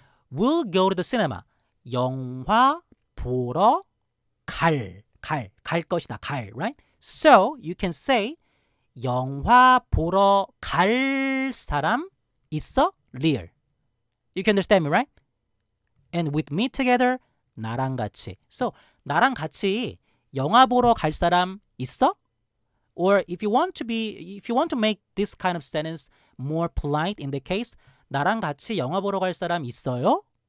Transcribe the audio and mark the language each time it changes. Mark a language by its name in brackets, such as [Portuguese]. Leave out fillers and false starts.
[English] Will go to the cinema, [Korean] 영화 보러 갈 것이다. [English] right? So you can say [Korean] 영화 보러 갈 사람 있어? [English] Real. You can understand me, right? And with me together, [Korean] 나랑 같이. So 나랑 같이 영화 보러 갈 사람 있어? [English] Or if you want to make this kind of sentence more polite in the case, [Korean] 나랑 같이 영화 보러 갈 사람 있어요?